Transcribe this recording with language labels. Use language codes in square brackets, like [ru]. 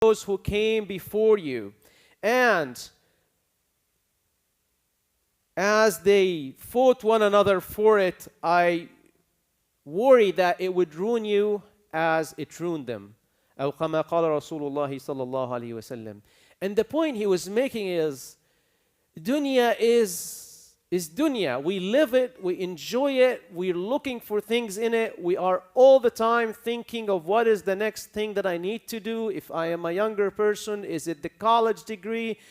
[en] those who came before you. And as they fought one another for it, I worry that it would ruin you as it ruined them. [ar] أو كما قال رسول الله صلى الله عليه وسلم. [en] And the point he was making is, dunya is dunya. We live it, we enjoy it, we're looking for things in it. We are all the time thinking of what is the next thing that I need to do. If I am a younger person, is it the college degree?